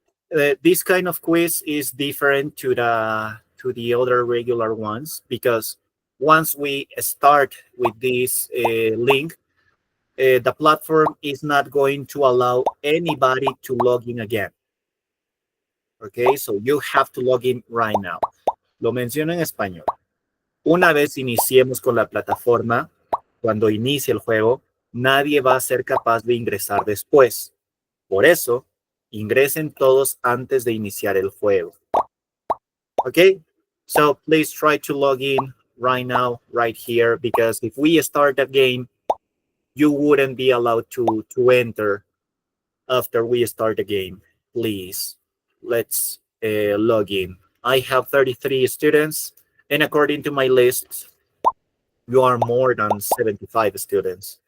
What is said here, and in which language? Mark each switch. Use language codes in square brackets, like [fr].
[en] This kind of quiz is different to the other regular ones, because once we start with this link, the platform is not going to allow anybody to log in again. Okay, so you have to log in right now. [es] Lo menciono en español. Una vez iniciemos con la plataforma, cuando inicie el juego, nadie va a ser capaz de ingresar después. Por eso, ingresen todos antes de iniciar el juego. [en] Okay, so please try to log in right now, right here, because if we start a game, you wouldn't be allowed to enter after we start the game. Please, let's log in. I have 33 students, and according to my list, you are more than 75 students.